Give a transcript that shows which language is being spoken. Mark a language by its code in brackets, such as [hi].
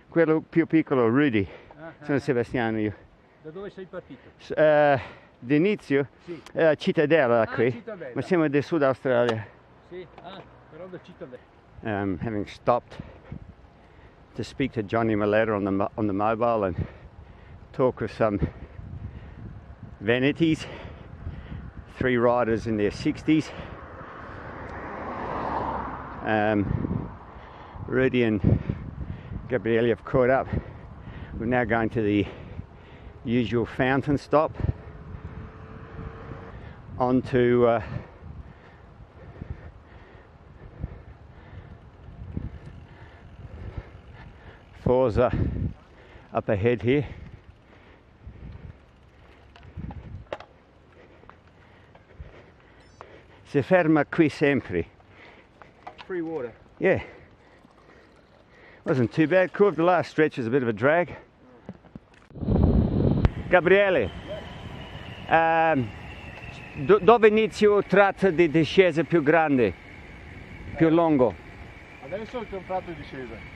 [it] Quello più piccolo, Rudy. Sono Sebastiano io. Da dove sei partito? D'inizio? Sì. Cittadella qui. Cittadella. Ma siamo del Sud Australia. Sì, però da Cittadella. [en] Having stopped to speak to Johnny Maletta on the mobile and talk with some Venetis, 3 riders in their 60s. Rudy and Gabriele have caught up. We're now going to the usual fountain stop onto Foza up ahead here. [it] Si ferma qui sempre. [en] Free water. Yeah. Wasn't too bad. Curved the last stretch was a bit of a drag. [it] Gabriele, dove inizio il tratto di discesa più grande, più lungo? Adesso il tratto di discesa.